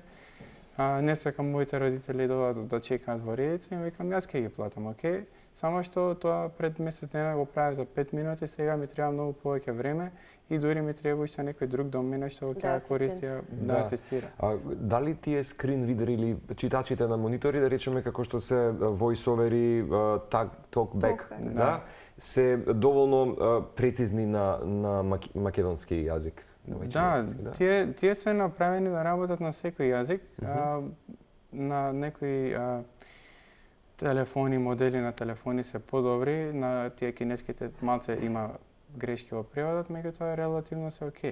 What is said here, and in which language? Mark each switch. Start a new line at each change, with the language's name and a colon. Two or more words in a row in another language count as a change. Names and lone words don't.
Macedonian: Не сакам моите родители да чекаат во редица и викам јас ќе ги платам, окей? Само што тоа пред месец дена го правев за 5 минути, сега ми треба многу повеќе време и дури ми треба уште некој друг до мене што ќе користи да асистира. Дали тие скрин ридери или читачите на монитори, да речеме како што се voice-overi, talkback, да, се доволно прецизни на македонски јазик? Да, тие се направени да работат на секој јазик, на некои телефони, модели на телефони се подобри, на тие кинеските малце има грешки во преводот, меѓутоа релативно се окей.